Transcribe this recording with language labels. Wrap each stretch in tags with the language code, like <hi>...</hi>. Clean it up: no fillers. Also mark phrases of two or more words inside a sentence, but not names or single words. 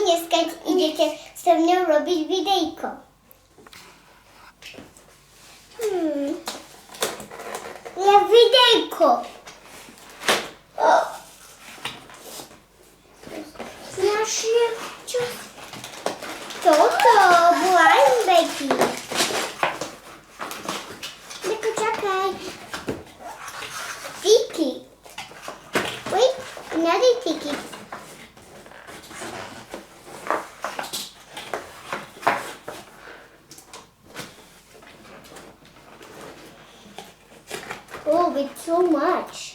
<sk>keď idete so mnou robiť videjko. Ja videjko. Naše čo? Toto,</sk> <en>blind baking.</en> <sk>Neko, čakaj. Ticket.</sk> <en>Wait, another ticket. Oh, it's so much.</en>